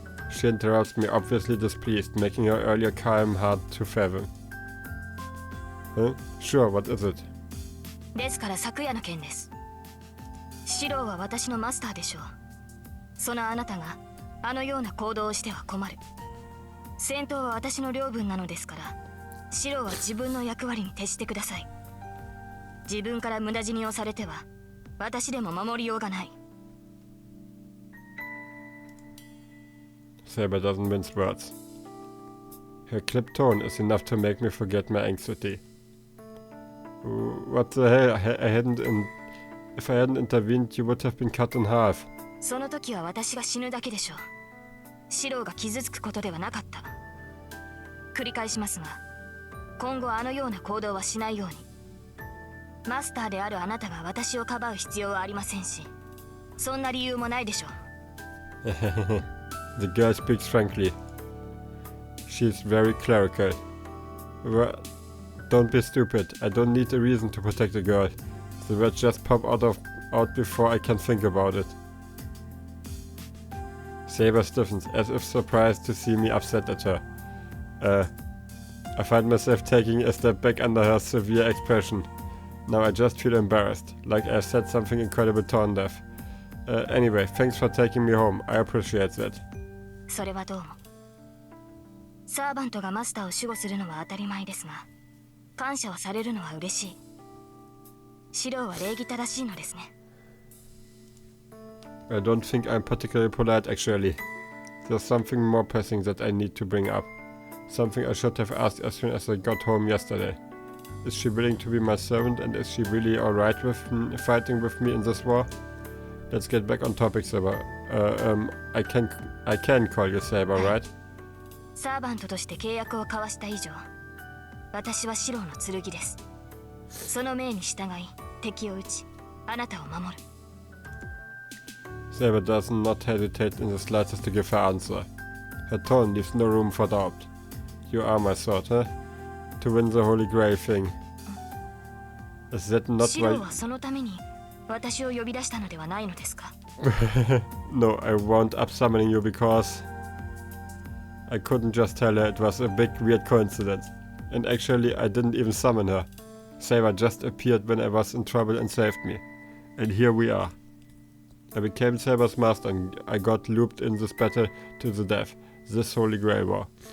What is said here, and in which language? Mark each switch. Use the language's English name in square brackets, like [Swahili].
[English] She interrupts me, obviously displeased, making her earlier calm hard to fathom. Huh? Sure, what is it? [Japanese] ですから昨夜の件です。シロは私のマスターでしょう。そのあなたがあのような行動をしては困る。戦闘は私の領分なのですから、シロは自分の役割に徹してください。自分から無駄死にをされては、私でも守りようがない。 [English] Saber doesn't mince words. Her clipped tone is enough to make me forget my anxiety. What the hell? If I hadn't intervened, you would have been cut in half. [Japanese] その時は私が死ぬだけでしょう。シローが傷つくことではなかった。繰り返しますが、今後あのような行動はしないように。マスターであるあなたが私をかばう必要はありませんし、そんな理由もないでしょう。 [English] The girl speaks frankly. She's very clerical. Don't be stupid. I don't need a reason to protect a girl. The words just pop out before I can think about it. Saber stiffens, as if surprised to see me upset at her. I find myself taking a step back under her severe expression. Now I just feel embarrassed, like I've said something incredible tone deaf. Anyway, thanks for taking me home. I appreciate that. [Japanese] それはどうも。サーバントがマスターを守護するのは当たり前ですが、感謝をされるのは嬉しい。シローは礼儀正しいのですね。 [English] I don't think I'm particularly polite, actually. There's something more pressing that I need to bring up. Something I should have asked as soon as I got home yesterday. Is she willing to be my servant, and is she really alright with fighting with me in this war? Let's get back on topic, Saber. I can call you Saber, right? [Japanese] サーバントとして契約を交わした以上、私はシローの剣です。その命に従い、敵を撃ち、あなたを守る。 [English] Saber does not hesitate in the slightest to give her answer. Her tone leaves no room for doubt. You are my sword, huh? To win the Holy Grail thing. Is that not [Japanese] シローはそのために私を呼び出したのではないのですか？ [English] No, I wound up summoning you because I couldn't just tell her it was a big weird coincidence. And actually I didn't even summon her. Saber just appeared when I was in trouble and saved me. And here we are. I became Saber's master and I got looped in this battle to the death. This Holy Grail war.